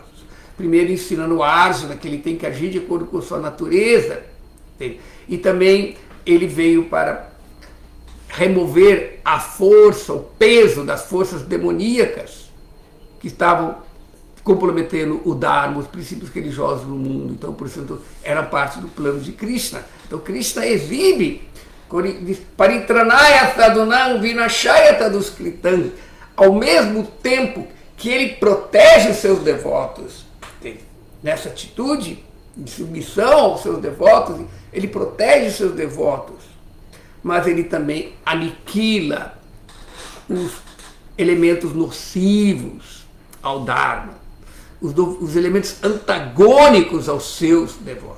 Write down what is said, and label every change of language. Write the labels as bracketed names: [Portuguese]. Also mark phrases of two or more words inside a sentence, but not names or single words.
[Portuguese] Primeiro ensinando Arjuna que ele tem que agir de acordo com sua natureza, e também ele veio para remover a força, o peso das forças demoníacas que estavam comprometendo o Dharma, os princípios religiosos no mundo. Então, por isso, era parte do plano de Krishna. Então, [Sanskrit] Krishna exibe परित्राणाय साधूनां विनाशाय चदुष्कृताम्, [Portuguese] ao mesmo tempo que ele protege os seus devotos. Nessa atitude de submissão aos seus devotos, ele protege os seus devotos, mas ele também aniquila os elementos nocivos ao Dharma, os elementos antagônicos aos seus devotos.